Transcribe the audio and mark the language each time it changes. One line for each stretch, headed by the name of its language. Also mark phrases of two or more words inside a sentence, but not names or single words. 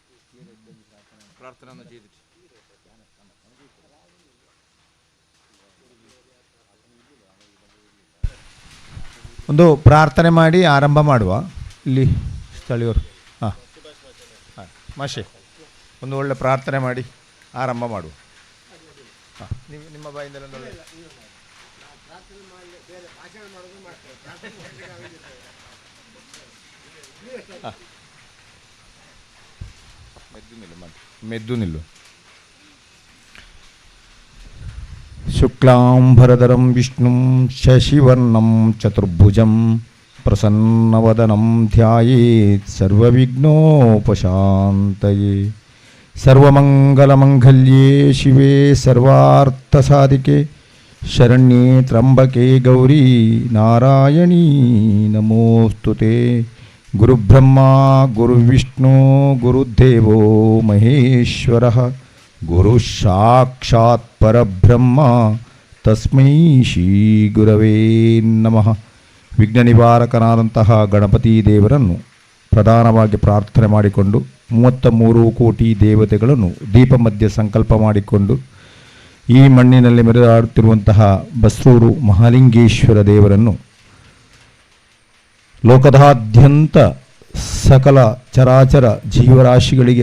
Malayalam: പ്രാർത്ഥന ഒന്ന് ചെയ്തിട്ട്
Kannada: ಒಂದು ಪ್ರಾರ್ಥನೆ ಮಾಡಿ ಆರಂಭ ಮಾಡುವ. ಇಲ್ಲಿ ಸ್ಥಳೀಯರು ಹಾಂ ಹಾಂ ಮಾಷೆ ಒಂದು ಒಳ್ಳೆ ಪ್ರಾರ್ಥನೆ ಮಾಡಿ ಆರಂಭ ಮಾಡುವ. ಹಾಂ ನೀವು ನಿಮ್ಮ ಬಾಯಿಂದಲೇ ಮೆದ್ದು ನಿಲ್ಲು.
Sanskrit: ಶುಕ್ಲಾಂಬರಧರಂ ವಿಷ್ಣುಂ ಶಶಿವರ್ಣಂ ಚತುರ್ಭುಜಂ ಪ್ರಸನ್ನವದನಂ ಧ್ಯಾಯೇತ್ ಸರ್ವವಿಘ್ನೋಪಶಾಂತಯೇ. ಸರ್ವಮಂಗಲಮಂಗಲ್ಯೇ ಶಿವೇ ಸರ್ವಾರ್ಥಸಾಧಿಕೆ ಶರಣ್ಯೇ ತ್ರ್ಯಂಬಕೆ ಗೌರಿ ನಾರಾಯಣೀ ನಮೋಸ್ತುತೆ. ಗುರುಬ್ರಹ್ಮ ಗುರುವಿಷ್ಣು ಗುರುದೇವೋ ಮಹೇಶ್ವರಃ ಗುರು ಸಾಕ್ಷಾತ್ ಪರಬ್ರಹ್ಮ ತಸ್ಮೈ ಶ್ರೀ ಗುರವೇ ನಮಃ.
Kannada: ವಿಘ್ನ ನಿವಾರಕನಾದಂತಹ ಗಣಪತಿ ದೇವರನ್ನು ಪ್ರಧಾನವಾಗಿ ಪ್ರಾರ್ಥನೆ ಮಾಡಿಕೊಂಡು 33 ಕೋಟಿ ದೇವತೆಗಳನ್ನು ದೀಪ ಮಧ್ಯೆ ಸಂಕಲ್ಪ ಮಾಡಿಕೊಂಡು ಈ ಮಣ್ಣಿನಲ್ಲಿ ಮೆರೆದಾಡುತ್ತಿರುವಂತಹ ಬಸ್ರೂರು ಮಹಾಲಿಂಗೇಶ್ವರ ದೇವರನ್ನು ಲೋಕದಾದ್ಯಂತ ಸಕಲ ಚರಾಚರ ಜೀವರಾಶಿಗಳಿಗೆ